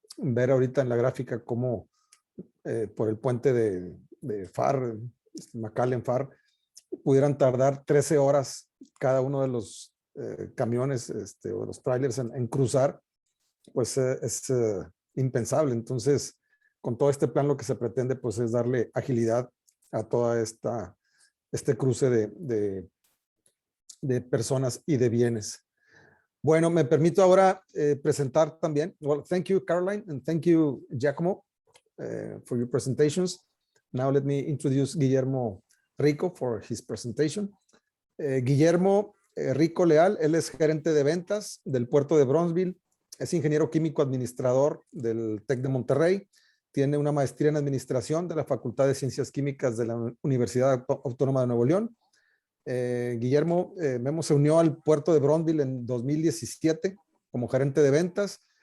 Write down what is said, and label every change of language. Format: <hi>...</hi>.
<es>Ver ahorita en la gráfica cómo por el puente de Far, McAllen Far, pudieran tardar 13 horas cada uno de los camiones o de los trailers en cruzar, pues es impensable. Entonces, con todo este plan lo que se pretende pues es darle agilidad a toda este cruce de personas y de bienes. Bueno, me permito ahora presentar también.</es> <en>Well, thank you, Caroline, and thank you, Giacomo, for your presentations. Now let me introduce Guillermo Rico for his presentation.</en> <es>Guillermo Rico Leal, él es gerente de ventas del puerto de Brownsville, es ingeniero químico administrador del TEC de Monterrey, tiene una maestría en administración de la Facultad de Ciencias Químicas de la Universidad Autónoma de Nuevo León, Guillermo, Memo se unió al puerto de Brownsville en 2017 como gerente de ventas.</es>